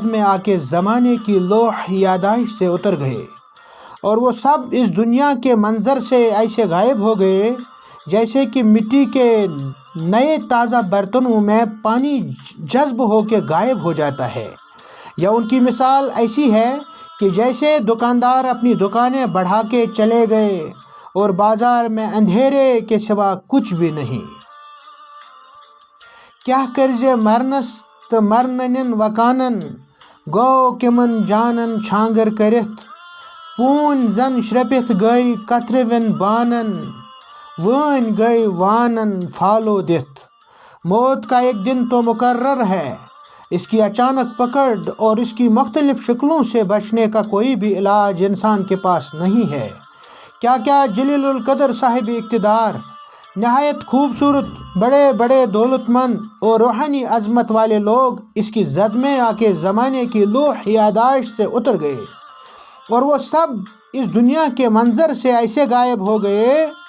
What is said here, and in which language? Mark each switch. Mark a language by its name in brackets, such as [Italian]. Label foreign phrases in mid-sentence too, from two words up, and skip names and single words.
[Urdu] میں آ کے زمانے کی لوح یادداشت سے اتر گئے اور وہ سب اس دنیا کے منظر سے ایسے غائب ہو گئے جیسے کہ مٹی کے نئے تازہ برتنوں میں پانی جذب ہو کے غائب ہو جاتا ہے، یا ان کی مثال ایسی ہے کہ جیسے دکاندار اپنی دکانیں بڑھا کے چلے گئے اور بازار میں اندھیرے کے سوا کچھ بھی نہیں۔ [Kashmiri] کیا کرزے مرنس تو مرنن وکانن گو کمن جانن چھانگر کرت پون زن شرپت گئی قطرے ون بانن وین گئی وانن پھالو دت۔ [Urdu] موت کا ایک دن تو مقرر ہے، اس کی اچانک پکڑ اور اس کی مختلف شکلوں سے بچنے کا کوئی بھی علاج انسان کے پاس نہیں ہے۔ کیا کیا جلیل القدر صاحب اقتدار، نہایت خوبصورت، بڑے بڑے دولت مند اور روحانی عظمت والے لوگ اس کی زد میں آ کے زمانے کی لوح یادداشت سے اتر گئے اور وہ سب اس دنیا کے منظر سے ایسے غائب ہو گئے